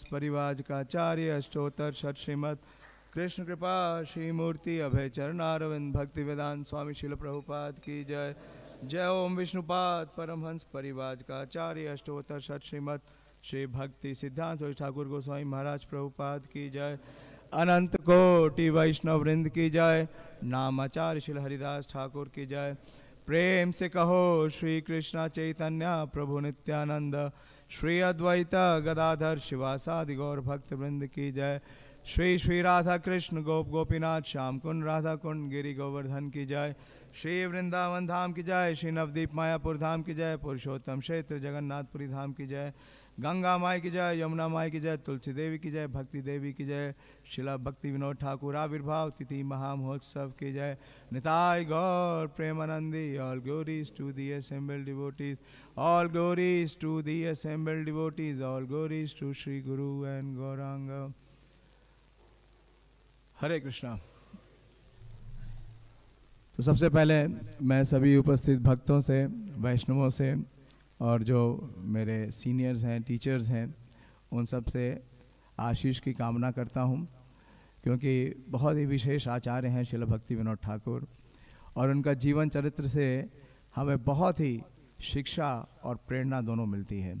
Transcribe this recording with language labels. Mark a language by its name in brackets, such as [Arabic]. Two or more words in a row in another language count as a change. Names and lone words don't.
[Hindi] परिवाज का आचार्य अष्टोत्तर षट श्रीमद कृष्ण कृपा श्री मूर्ति अभय चरणारविंद भक्ति वेदांत स्वामी शिल प्रभुपाद की जय। जय ओम विष्णुपाद परमहंस परिवाज का आचार्य अष्टोत्तर षट श्रीमद श्री भक्ति सिद्धांत ठाकुर गोस्वामी महाराज प्रभुपाद की जय। अनंत कोटि वैष्णव वृंद की जय। नामाचार्य शिल हरिदास ठाकुर की जय। प्रेम से कहो श्री कृष्ण चैतन्य प्रभु नित्यानंद श्री अद्वैत गदाधर शिवासादि गौर भक्त वृंद की जय। श्री श्री राधा कृष्ण गोप गोपीनाथ श्याम कुंड राधा कुंड गिरि गोवर्धन की जय। श्री वृंदावन धाम की जय। श्री नवदीप मायापुर धाम की जय। पुरुषोत्तम क्षेत्र जगन्नाथपुरी धाम की जय। गंगा माई की जय। यमुना माई की जय। तुलसी देवी की जय। भक्ति देवी की जय। शिला भक्ति विनोद ठाकुर आविर्भाव तिथि महामहोत्सव की जय। [English] निताय गौर प्रेमानंदी। All glories to the assembled devotees. All glories to the assembled devotees. All glories to Sri Guru and Gauranga. [Hindi] हरे कृष्णा। तो सबसे पहले मैं सभी उपस्थित भक्तों से, वैष्णवों से और जो मेरे सीनियर्स हैं, टीचर्स हैं, उन सब से आशीष की कामना करता हूँ, क्योंकि बहुत ही विशेष आचार्य हैं श्रील भक्ति विनोद ठाकुर, और उनका जीवन चरित्र से हमें बहुत ही शिक्षा और प्रेरणा दोनों मिलती है।